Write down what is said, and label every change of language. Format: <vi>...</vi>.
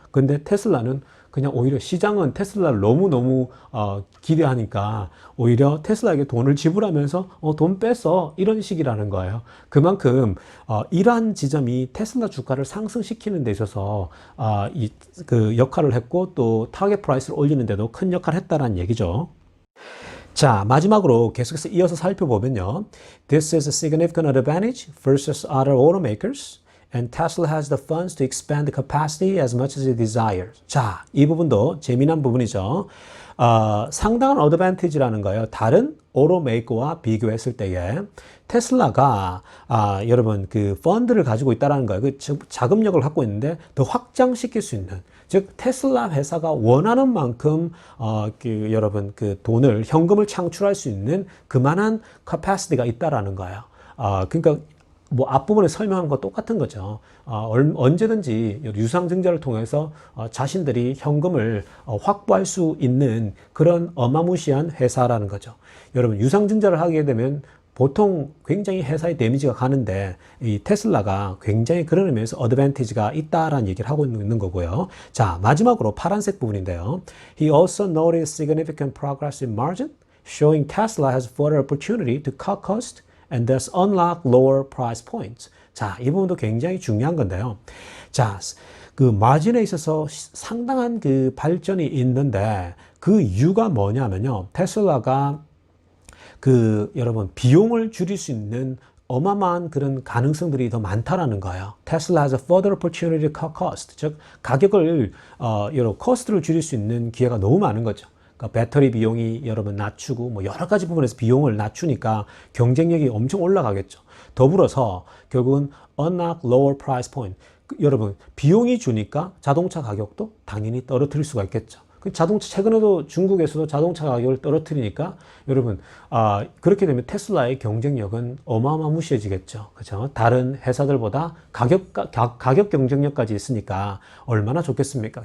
<ko>근데 테슬라는 그냥 오히려 시장은 테슬라를 너무너무 기대하니까 오히려 테슬라에게 돈을 지불하면서 돈 뺐어, 이런 식이라는 거예요. 그만큼 이러한 지점이 테슬라 주가를 상승시키는 데 있어서 그 역할을 했고 또 타겟 프라이스를 올리는 데도 큰 역할을 했다는 얘기죠. 자, 마지막으로 계속해서 이어서 살펴보면요.</ko> <en>This is a significant advantage versus other automakers. And Tesla has the funds to expand the capacity as much as it desires.</en> <ko>자, 이 부분도 재미난 부분이죠. 상당한 어드밴티지라는 거예요. 다른 오토메이커와 비교했을 때에 테슬라가 여러분 그 펀드를 가지고 있다라는 거예요. 그 자금력을 갖고 있는데 더 확장시킬 수 있는, 즉 테슬라 회사가 원하는 만큼 여러분 그 돈을 현금을 창출할 수 있는 그만한 캐파시티가 있다라는 거예요. 그러니까 앞부분에 설명한 거 똑같은 거죠. 언제든지 유상증자를 통해서 자신들이 현금을 확보할 수 있는 그런 어마무시한 회사라는 거죠. 여러분, 유상증자를 하게 되면 보통 굉장히 회사의 데미지가 가는데 이 테슬라가 굉장히 그런 의미에서 어드밴티지가 있다라는 얘기를 하고 있는 거고요. 자, 마지막으로 파란색 부분인데요.</ko> <en>He also noted significant progress in margin, showing Tesla has further opportunity to cut cost and thus unlock lower price points.</en> <ko>자, 이 부분도 굉장히 중요한 건데요. 자, 그 마진에 있어서 상당한 그 발전이 있는데 그 이유가 뭐냐면요. 테슬라가 여러분 비용을 줄일 수 있는 어마어마한 그런 가능성들이 더 많다라는 거예요.</ko> <en>Tesla has a further opportunity to cut cost.</en> <ko>즉 가격을 코스트를 줄일 수 있는 기회가 너무 많은 거죠. 그러니까 배터리 비용이 여러분 낮추고 뭐 여러 가지 부분에서 비용을 낮추니까 경쟁력이 엄청 올라가겠죠. 더불어서 결국은</ko> <en>unlock lower price point.</en> <ko>여러분 비용이 주니까 자동차 가격도 당연히 떨어뜨릴 수가 있겠죠. 자동차 최근에도 중국에서도 자동차 가격을 떨어뜨리니까 여러분 그렇게 되면 테슬라의 경쟁력은 어마어마무시해지겠죠. 그렇죠? 다른 회사들보다 가격 경쟁력까지 있으니까 얼마나 좋겠습니까?</ko>